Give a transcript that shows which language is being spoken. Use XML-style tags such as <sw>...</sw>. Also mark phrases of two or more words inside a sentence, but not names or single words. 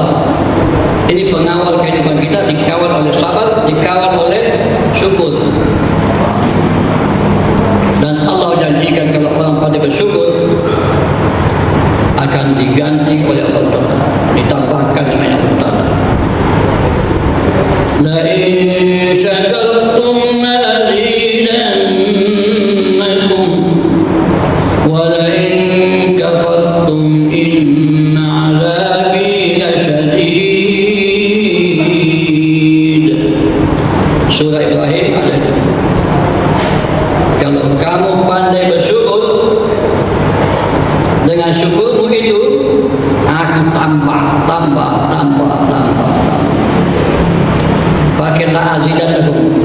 <id>Ini pengawal kehidupan kita, dikawal oleh sabar, dikawal oleh syukur. Dan Allah janjikan kalau orang pada bersyukur akan diganti oleh Allah Ta'ala, ditambahkan dengan Allah Ta'ala.</id> <ar>لئن شكرتم لأزيدنكم ولئن كفرتم إن عذابي لشديد.</ar> <id>Surah Ibrahim ayat itu. Kalau kamu pandai bersyukur, dengan syukurmu itu aku tambah. Pakailah azidannakum.</id>